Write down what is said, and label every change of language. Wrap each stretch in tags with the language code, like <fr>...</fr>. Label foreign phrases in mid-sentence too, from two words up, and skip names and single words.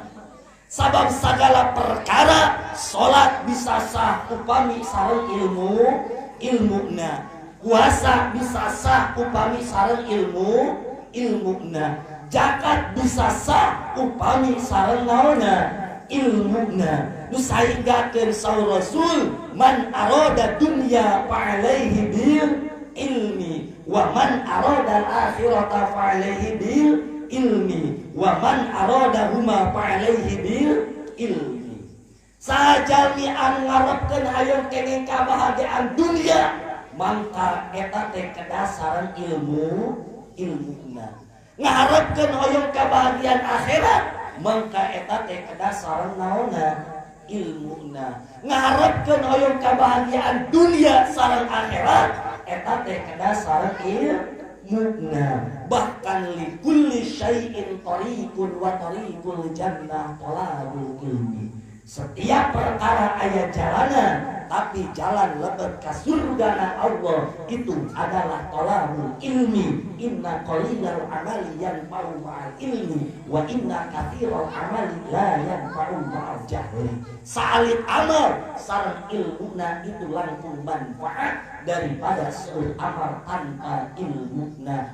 <su>Sabab segala perkara salat bisa sah upami sareng ilmuna, puasa bisa sah upami sareng ilmuna, zakat bisa sah upami sareng naonna ilmuna. Nu sainggakeun saur Rasul,</su> <ar>من أراد الدنيا فعليه بالعلم ومن أراد الآخرة فعليه بالعلم ومن أرادهما فعليه بالعلم.</ar> <su>Sajalmi anu ngarepkeun hayang kenging kabahagiaan dunia, mangka eta teh kedasaran ilmuna. Ngaharepkeun hoyong kabahagiaan akhirat, mangka eta teh kedasaran naonna ilmuna. Ngaharepkeun hoyong kabahagiaan dunia sareng akhirat, eta teh kedasaran ilmuna.</su> <ar>Bahkan لكل شيء طريق وطريق الجنة طلب العلم.</ar> <su>Setiap perkara aya jalanan, tapi jalan lebet ka surgana Allah itu adalah</su> <ar>طلب العلم. إن قليل العمل ينفع مع العلم وإن كثير العمل لا ينفع مع الجهل.</ar> <su>Salit amal sareng ilmuna itu langkung manfaat daripada seueur amal tanpa ilmuna.</su>